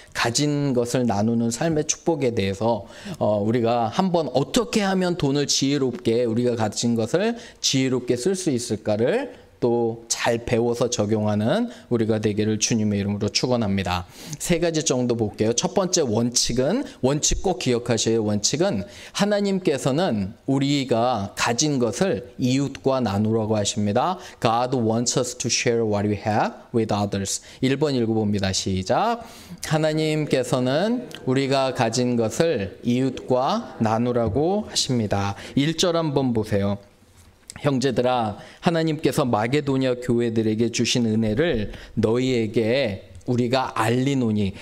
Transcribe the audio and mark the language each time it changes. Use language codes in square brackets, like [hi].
[ko] 가진 것을 나누는 삶의 축복에 대해서 우리가 한번 어떻게 하면 돈을 지혜롭게 우리가 가진 것을 지혜롭게 쓸 수 있을까를 또 잘 배워서 적용하는 우리가 되기를 주님의 이름으로 축원합니다. 3가지 정도 볼게요. 첫 번째 원칙 꼭 기억하셔야 원칙은 하나님께서는 우리가 가진 것을 이웃과 나누라고 하십니다. [en] God wants us to share what we have with others. [ko] 1번 읽어봅니다. 시작. 하나님께서는 우리가 가진 것을 이웃과 나누라고 하십니다. 1절 한번 보세요. 형제들아 하나님께서 마게도냐 교회들에게 주신 은혜를 너희에게 우리가 알리노니.